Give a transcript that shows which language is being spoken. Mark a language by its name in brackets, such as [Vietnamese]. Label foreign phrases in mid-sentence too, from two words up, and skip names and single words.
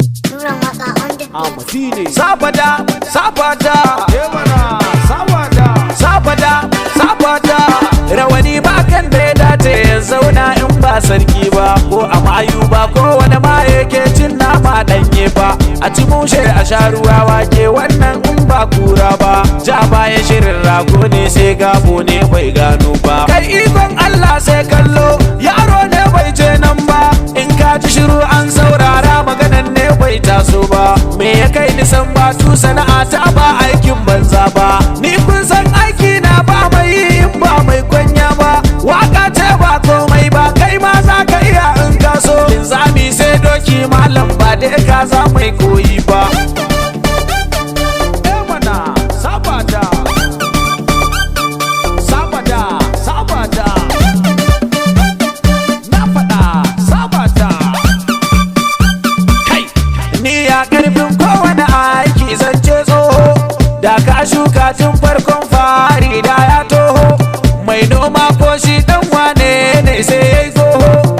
[English] Nura Waka on the beat. Amadi ne. [Hausa] Sabada, sabada. Eh mana, sabada. Sabada, sabada. Rawani ba kan da ya dace ya zauna in ba sarki ba, ko a mayu ba, ko wani ma yake cin nama ɗanye ba. A ci mushe a sha ruwa wake, wannan in ba kura ba. Ja baya shirin rago ne, sai gabo ne bai gano ba. Kai ikon Allah sai kallo, yaro ne bai je nan ba. In ka ji shiru an saurara, maganan ne bai taso ba. Me ya kai ni san batu, sana'a ta ba aikin banza ba. Ni kun san aiki na ba mai yi in ba mai kwanya ba. Waka ce ba komai ba, kai ma za ka iya in ka so. Linzami sai doki malam ba da ka za mai koyi ba. Eh mana, sabada. Sabada, sabada. Na faɗa, sabada. Kai, ni ya ƙarfin kowane aiki zan ce tsoho. Da ka shuka tun farkon fari da ya toho. Mai noma ko shi ɗan wane ne sai ya yi tsoho.